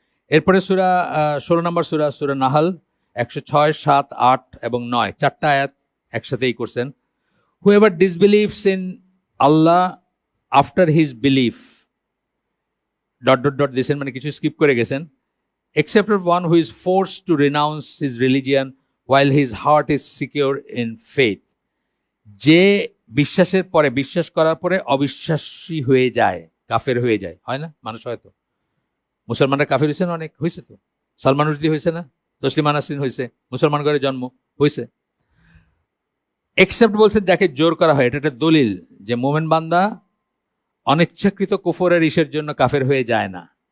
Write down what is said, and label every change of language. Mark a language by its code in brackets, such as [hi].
[bn] এরপরে সূরা 16 নম্বর সূরা নাহাল 106, 7, 8 এবং 9, 4টা আয়াত একসাথেই করছেন। [en] whoever disbelieves in Allah after his belief [bn] dot দিয়েছেন, মানে কিছু স্কিপ করে গেছেন। [en] except one who is forced to renounce his religion while his heart is secure in faith, [bn] যে বিশ্বাসের পরে, বিশ্বাস করার পরে অবিশ্বাসী হয়ে যায়, [en] কাফের হয়ে যায়। [bn] হয় না, মানুষ হয়তো, মুসলমানরা কাফের হয়েছে না, অনেক হয়েছে তো, সালমান রুশদি হয়েছে না, তসলিমা নাসরিন হয়েছে, মুসলমান ঘরে জন্ম হয়েছে। এক্সেপ্ট বলছেন যাকে জোর করা হয়, এটা একটা দলিল যে মোমেন বান্দা অনিচ্ছাকৃত কুফরের ইসের জন্য কাফের হয়ে যায় না।